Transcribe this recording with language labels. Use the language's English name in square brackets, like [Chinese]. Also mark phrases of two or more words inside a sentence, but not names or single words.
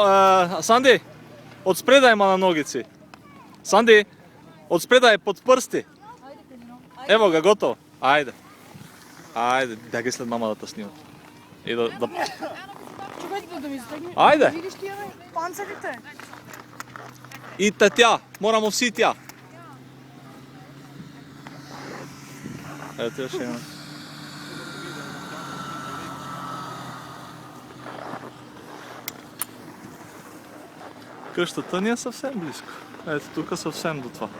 [Bulgarian] Санди! Отспреда има на ногици. Санди! Отспреда е под пръсти. [Serbian] Ево ga, [Bulgarian] готово. Айде. Айде, да ги след мама да те снимат. И да... Чакайте да ми затегне. Айде! Видиш тия панцирите? И тя, [Slovenian] moramo vsi tja. [Bulgarian] Ето я ще има. Къщата ни е съвсем близко. Ето тук съвсем до това.